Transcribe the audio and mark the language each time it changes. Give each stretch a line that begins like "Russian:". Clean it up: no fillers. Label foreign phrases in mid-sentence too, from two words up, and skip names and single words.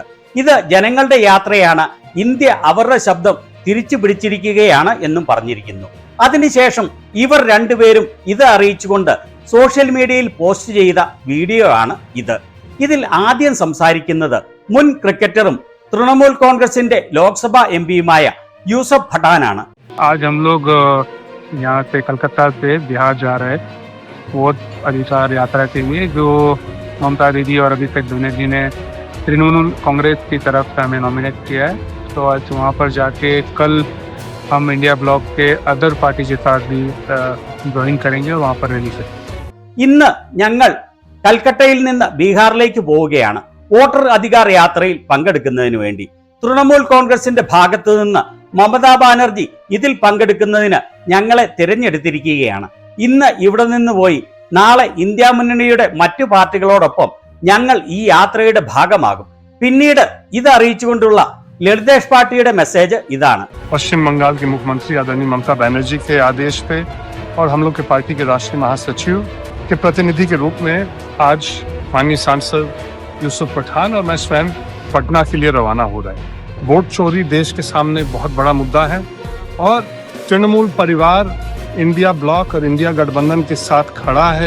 Malayalam: ഇത് ജനങ്ങളുടെ യാത്രയാണ്, ഇന്ത്യ അവരുടെ ശബ്ദം തിരിച്ചു പിടിച്ചിരിക്കുകയാണ് എന്നും പറഞ്ഞിരിക്കുന്നു. അതിനുശേഷം ഇവർ രണ്ടുപേരും ഇത് അറിയിച്ചുകൊണ്ട് സോഷ്യൽ മീഡിയയിൽ പോസ്റ്റ് ചെയ്ത വീഡിയോ ആണ് ഇത്. ഇതിൽ ആദ്യം സംസാരിക്കുന്നത് മുൻ ക്രിക്കറ്ററും തൃണമൂൽ കോൺഗ്രസിന്റെ ലോക്സഭാ MPയുമായ യൂസഫ് പത്താനാണ്.
Hindi: आज हम लोग यहाँ से कलकत्ता से बिहार जा रहे हैं वोट अधिकार यात्रा के लिए, जो ममता दीदी और अभिषेक बनर्जी ने तृणमूल कांग्रेस की तरफ से हमें नॉमिनेट किया है. तो आज वहाँ पर जाके कल हम इंडिया ब्लॉक के
English: other party
Hindi: के साथ भी ज्वाइन करेंगे और वहाँ पर रैली करेंगे.
Malayalam: ഇന്ന് ഞങ്ങൾ കൽക്കട്ടയിൽ നിന്ന് ബീഹാറിലേക്ക് പോവുകയാണ് വോട്ടർ അധികാർ യാത്രയിൽ പങ്കെടുക്കുന്നതിന് വേണ്ടി. തൃണമൂൽ കോൺഗ്രസിന്റെ ഭാഗത്തു നിന്ന് മമതാ ബാനർജി ഇതിൽ പങ്കെടുക്കുന്നതിന് ഞങ്ങളെ തിരഞ്ഞെടുത്തിരിക്കുകയാണ്. ഇന്ന് ഇവിടെ നിന്ന് പോയി നാളെ ഇന്ത്യ മുന്നണിയുടെ മറ്റു പാർട്ടികളോടൊപ്പം ഞങ്ങൾ ഈ യാത്രയുടെ ഭാഗമാകും. പിന്നീട് ഇത് അറിയിച്ചുകൊണ്ടുള്ള ലളിതേഷ് പാട്ടിയുടെ മെസ്സേജ് ഇതാണ്.
Hindi: पश्चिम बंगाल के मुख्यमंत्री आदरणीय ममता बनर्जी के आदेश पे और हम लोग के पार्टी के राष्ट्रीय महासचिव के प्रतिनिधि के रूप में आज माननीय सांसद यूसुफ पठान और मैं स्वयं पटना के लिए रवाना हो रहे हैं. वोट चोरी देश के सामने बहुत बड़ा मुद्दा है और तृणमूल परिवार इंडिया ब्लॉक और इंडिया गठबंधन के साथ खड़ा है.